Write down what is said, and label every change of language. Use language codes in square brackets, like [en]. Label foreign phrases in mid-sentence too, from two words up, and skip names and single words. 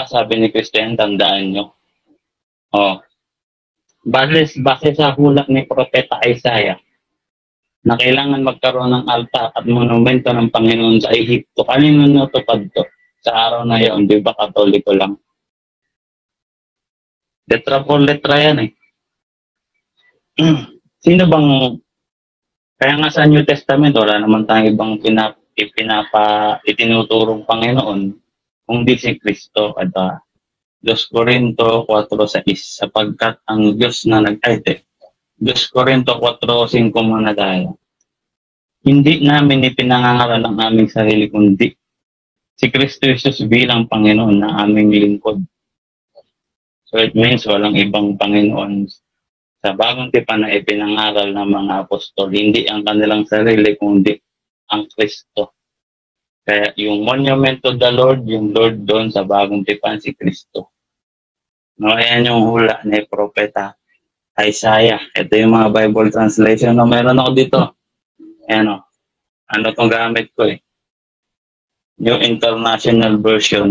[tl] Sabi ni Christian, tandaan nyo. Base sa hulak ni Propeta Isaiah, na kailangan magkaroon ng altar at monumento ng Panginoon sa Ehipto. Kanino natupad to? Sa araw na yun, di ba Katoliko lang? [es] Letra por letra [tl] yan Sino bang, kaya nga sa [en] New Testament, [tl] wala naman tayong ibang itinuturong Panginoon, kung di si Kristo. At 2 Corinto 4:6, sapagkat ang Diyos na 2 Corinto 4:5 muna tayo. Hindi namin ipinangangaral ang aming sarili, kundi si Kristo Jesus bilang Panginoon na aming lingkod. [en] So it means [tl] walang ibang Panginoon sa bagong tipan na ipinangaral ng mga apostol, hindi ang kanilang sarili, kundi ang Kristo. Kaya yung [en] monument to the Lord, [tl] yung Lord doon sa bagong tipan, si Kristo. No, ayan yung hula ni Propeta Isaiah. Ito yung mga [en] Bible translation [tl] na meron ako dito. Ayan ano tong gamit ko New International Version.